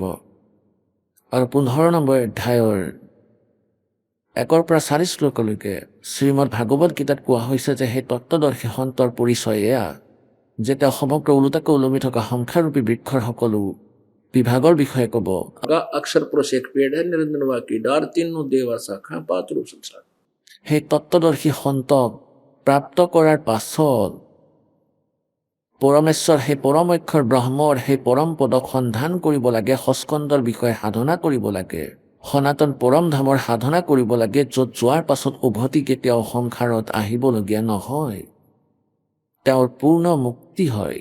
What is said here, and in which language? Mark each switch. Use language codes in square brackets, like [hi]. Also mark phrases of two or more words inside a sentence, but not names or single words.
[as] আৰু 15 নম্বৰ অধ্যায়ৰ 1 পৰা 4 শ্লোকলৈকে শ্ৰীমদ ভাগৱত গীতাত কোৱা হৈছে যে সেই তত্ত্বদৰ্শী সন্তৰ পৰিচয় এয়া যে তেওঁ সমগ্ৰ ওলোটাকৈ ওলমি থকা সংখ্যাৰূপী বৃক্ষৰ সকলো বিভাগৰ বিষয়ে ক'ব। [hi] अक्षर पुरुष एक पेड़ है, निरंजन की डार, तीनों देवा शाखा पात्र संसार। [as] সেই তত্ত্বদৰ্শী সন্তক প্ৰাপ্ত কৰাৰ পাছত পৰমেশ্বৰ সেই পৰম অক্ষৰ ব্ৰহ্মৰ সেই পৰম পদক সন্ধান কৰিব লাগে, সস্কন্দৰ বিষয়ে সাধনা কৰিব লাগে, সনাতন পৰম ধামৰ সাধনা কৰিব লাগে, য'ত যোৱাৰ পাছত উভতি কেতিয়াও সংসাৰত আহিবলগীয়া নহয়, তেওঁৰ পূৰ্ণ মুক্তি হয়।